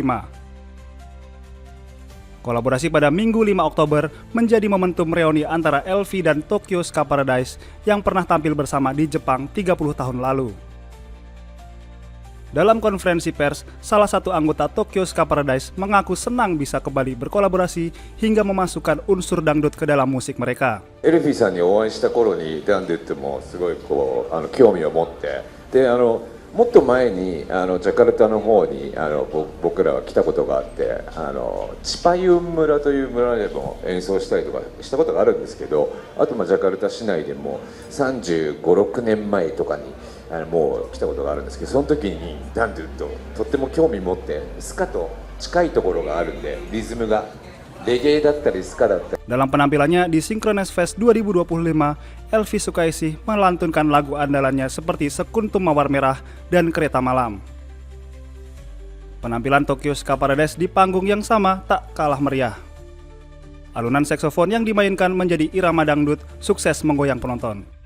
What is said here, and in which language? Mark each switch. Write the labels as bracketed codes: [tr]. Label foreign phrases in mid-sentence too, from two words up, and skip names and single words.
[id] Kolaborasi pada Minggu 5 Oktober menjadi momentum reuni antara Elvi dan Tokyo Ska Paradise yang pernah tampil bersama di Jepang 30 tahun lalu. Dalam konferensi pers, salah satu anggota Tokyo Ska Paradise mengaku senang bisa kembali berkolaborasi hingga memasukkan unsur dangdut ke dalam musik mereka. [ja] エルフィーさんにお会いした頃にダンデットもすごい興味を持ってでもっと前にジャカルタの方に僕らは来たことがあってチパユン村という村でも演奏したりとかしたことがあるんですけど、あとジャカルタ市内でも35、6年前とかにもう来たことがあるんですけど、その時にダンデュットとっても興味持ってスカと近いところがあるんでリズムがレゲエだったりスカだったり。 [id] Dalam penampilannya di Synchronous Fest 2025, Elvi Sukaesih melantunkan lagu andalannya seperti Sekuntum Mawar Merah dan Kereta Malam. Penampilan Tokyo Ska Paradise di panggung yang sama tak kalah meriah. Alunan saksofon yang dimainkan menjadi irama dangdut sukses menggoyang penonton.